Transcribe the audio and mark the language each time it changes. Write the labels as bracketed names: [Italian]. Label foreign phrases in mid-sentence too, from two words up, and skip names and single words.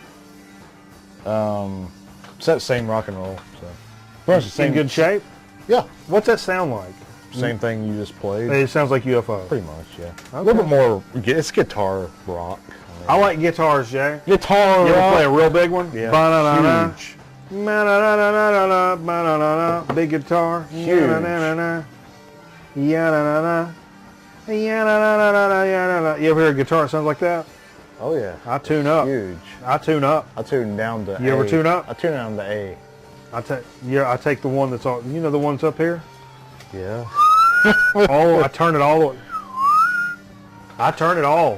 [English] It's that same rock and roll. So. In good shape? Yeah. What's that sound like? Same thing you just played. It sounds like UFO. Pretty much, yeah. Okay. A little bit more, it's guitar rock. I like guitars, Jay. Guitar You rock. ever play a real big one? Yeah. Ba-na-na-na. Huge. Ma-na-na-na-na-na, ba-na-na-na. Big guitar. Huge. Ya-na-na-na-na. Ya-na-na-na. Ya-na-na-na-na, ya-na-na. You ever hear a guitar that sounds like that? Oh, yeah. I tune up. Huge. I tune up. I tune down to A. You ever tune up? I tune down to A. I take the one that's on. You know the one that's up here? Yeah. Oh, I turn it all. I turn it all.